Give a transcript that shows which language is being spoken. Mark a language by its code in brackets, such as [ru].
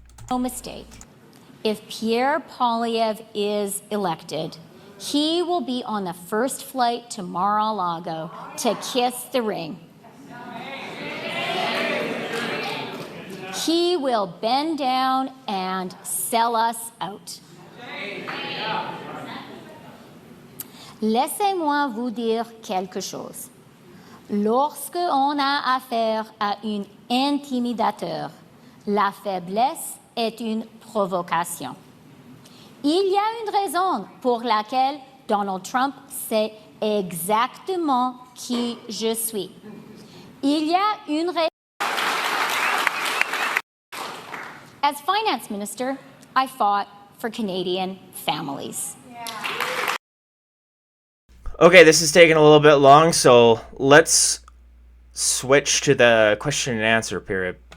[en] No mistake. If Pierre Poilievre is elected, He will be on the first flight to Mar-a-Lago to kiss the ring. He will bend down and sell us out. [fr] Laissez-moi vous dire quelque chose. Lorsque on a affaire à un intimidateur, la faiblesse est une provocation. Il y a une raison pour laquelle Donald Trump sait exactement qui je suis. Il y a une raison. [en] As finance minister, I fought for Canadian families. Okay, this is taking a little bit long, so let's switch to the question and answer period.